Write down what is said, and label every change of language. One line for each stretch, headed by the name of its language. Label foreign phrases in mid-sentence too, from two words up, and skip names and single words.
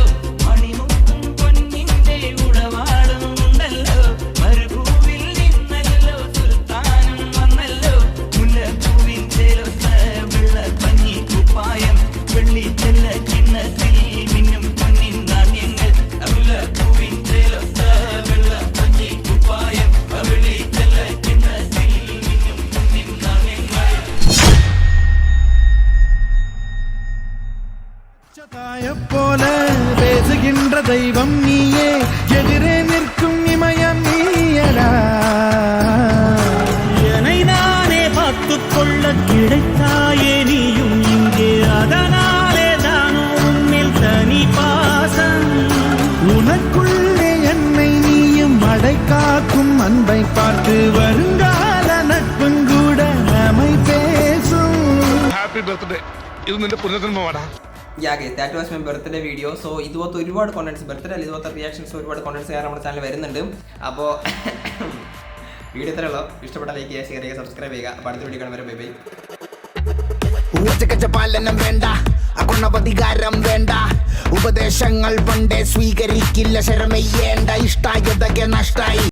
Malayalam: മണിമുത്തും പൊന്നിന്റെ ഉടവാളുണ്ടല്ലോ, മരുഭൂവിൽ നിന്നല്ലോ സുൽത്താനും വന്നല്ലോ, മുല്ലപ്പൂവിൻ ചേലൊത്ത വെള്ള പഞ്ഞി കുപ്പായം, വെള്ളി ചെല്ല ചിന്നത്തിൽ മിന്നും പൊന്നിൻ നാണ്യങ്ങൾ, മുല്ലപ്പൂവിൻ ചേലൊത്ത വെള്ള പഞ്ഞി കുപ്പായം, വെള്ളി ചെല്ല ചിന്നത്തിൽ മിന്നും പൊന്നിൻ നാണ്യങ്ങൾ.
Tamil: പോലെ பேசுகின்ற தெய்வம் நீயே, எதிரே நிற்கும் இமயம் நீயடா. என்னை நானே பார்த்துக்கொள்ள கிடைத்தாயே நீயும் இங்கே, அதனாலே தானோ உன்னில் தனி பாசம். உனக்குள்ளே என்னை நீயும் அடைக்காக்கும் அன்பை பார்த்து வருங்கால நட்பும் கூட நம்மை பேசும்.
English: happy birthday.
Malayalam: ഇത് നിന്റെ പുനർജന്മമാടാ.
English: Ya guys, that was my birthday video.
Malayalam: സോ ഇതുപോലത്തെ ഒരുപാട് കോണ്ടന്റ്സ്, ബർത്ത്ഡേ അല്ല ഇതുപോലത്തെ റിയാക്ഷൻസ്, ഒരുപാട് കോണ്ടന്റ്സ് കാരണം നമ്മുടെ ചാനൽ വരുന്നുണ്ട്. അപ്പോൾ വീഡിയോ ഇത്രയുള്ളൂ. ഇഷ്ടപ്പെട്ട ലൈക്ക് ചെയ്യുക, ഷെയർ ചെയ്യുക, സബ്സ്ക്രൈബ് ചെയ്യുക. അപ്പോൾ അടുത്ത വീഡിയോ കാണുമ്പോൾ
English: bye bye.
Malayalam: പാലനം വേണ്ട, അഗുണപതികാരം വേണ്ട, ഉപദേശങ്ങൾ പണ്ടേ സ്വീകരിക്കില്ല, ശരമയ്യേണ്ട, ഇഷ്ടായതൊക്കെ നഷ്ടായി.